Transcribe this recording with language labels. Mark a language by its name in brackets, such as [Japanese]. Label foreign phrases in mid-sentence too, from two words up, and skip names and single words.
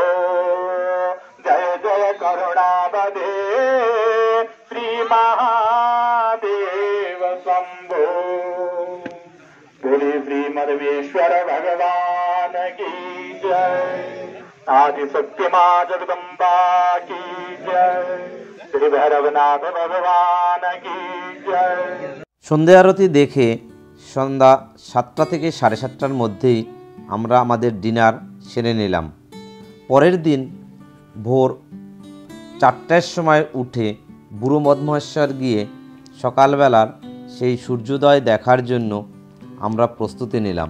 [Sanskrit] जय जय करुणावधे श्रीमहादेव शम्भो। [Hindi] बोले श्रीमद्वेश्वर भगवान की जय। आदि सत्यमा जगदम्बा की जय। श्री भैरवनाथ भगवान की जय। [Bangla] সন্ধে আরতি দেখে সন্ধ্যা 7টা থেকে 7:30টার মধ্যেই আমরা আমাদের ডিনার সেরে নিলাম। পরের দিন ভোর 4টার সময় উঠে বুড়ো মধমহেশ্বর গিয়ে সকালবেলার সেই সূর্যোদয় দেখার জন্য আমরা প্রস্তুতি নিলাম।